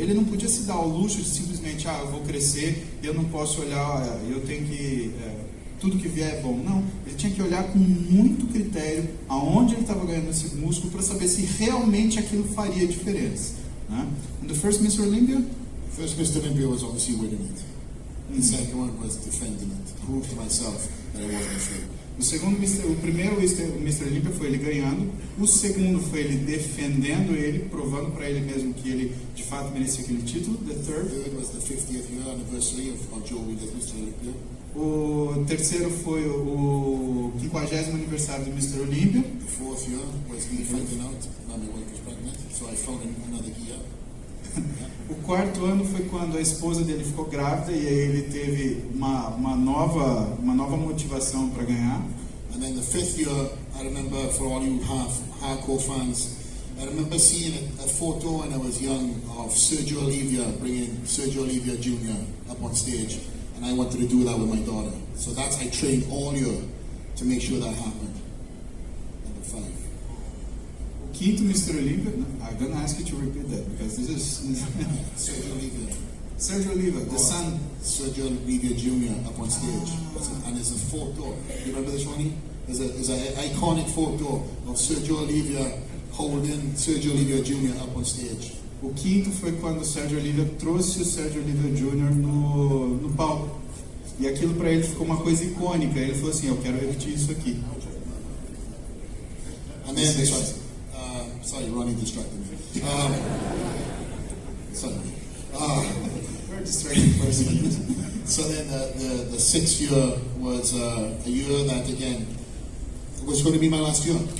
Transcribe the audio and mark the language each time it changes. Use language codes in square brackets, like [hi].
[pt] Ele não podia se dar ao luxo de simplesmente, eu vou crescer, eu não posso olhar, eu tenho que, tudo que vier é bom. Não, ele tinha que olhar com muito critério aonde ele estava ganhando esse músculo para saber se realmente aquilo faria diferença. Né? [en] And the first Mr. Olympia? First Mr. Olympia was obviously winning it. The second one was defending it, to prove to myself that I wasn't afraid. [pt] O primeiro Mr. Olympia foi ele ganhando, o segundo foi ele defendendo ele, provando para ele mesmo que ele de fato merecia aquele título. [en] The third was the 50th year anniversary of Joe Williams, Mr. Olympia. [pt] O terceiro foi o 50º aniversário do Mr. Olympia. [en] The fourth year was me finding out that my wife was pregnant, so I found another gear. [pt] O quarto ano foi quando a esposa dele ficou grávida e aí ele teve uma nova motivação para ganhar. [en] And then the fifth year, I remember, for all you hardcore fans, I remember seeing a photo when I was young of Sergio Oliva bringing Sergio Oliva Jr. up on stage, and I wanted to do that with my daughter. So I trained all year to make sure that happened. Number 5. [pt] O quinto Mr. [en] Olympia, I'm gonna ask you to repeat that because this is Sergio Oliva. Sergio Oliva, the son. Sergio Oliva Jr. up on stage. And there's a photo. You remember this, Ronnie? There's an iconic photo of Sergio Oliva holding Sergio Oliva Jr. up on stage. [pt] O quinto foi quando o Sergio Oliva trouxe o Sergio Oliva Jr. no palco. E aquilo para ele ficou uma coisa icônica. Ele falou assim, eu quero repetir isso aqui. [en] And then, sorry, Ronnie distracted me. Sorry. Very distracting person. So then the sixth year was a year that, again, was going to be my last year.